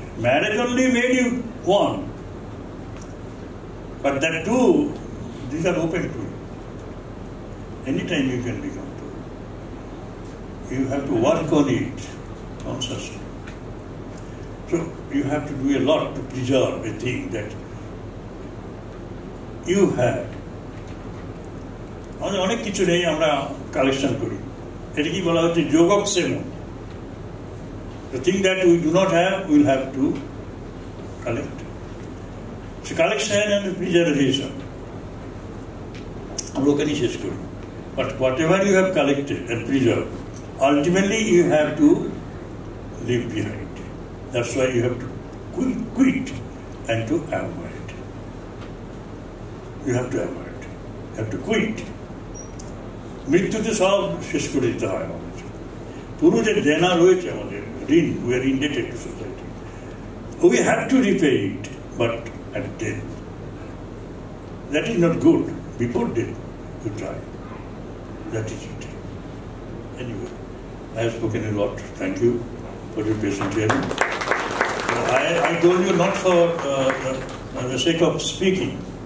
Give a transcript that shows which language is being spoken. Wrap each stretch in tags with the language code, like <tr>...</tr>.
<en>Marriage only made you one. But that too, these are open to you. Anytime you can become two. You have to work on it consciously. So you have to do a lot to preserve a thing that you had.</en> <bn>আমাদের অনেক কিছু নেই, আমরা collection করি। এটা কি বলা হচ্ছে যোগক্ষেম।</bn> <en>The thing that we do not have, we will have to collect. So collection and preservation.</en> <bn>আমরা ওখানেই শেষ করি।</bn> <en>But whatever you have collected and preserved, ultimately you have to leave behind. That's why you have to quit and to avoid. You have to avoid. You have to quit.</en> <bn>মৃত্যুতে সব শেষ করে দিতে হয় আমাদের। পুরো যে দেনা রয়েছে আমাদের, ঋণ,</bn> <en>we are indebted to society. We have to repay it, but at death. That is not good. Before death, you try. That is it. Anyway, I have spoken a lot. Thank you for your patient hearing. I told you not for the sake of speaking.</en>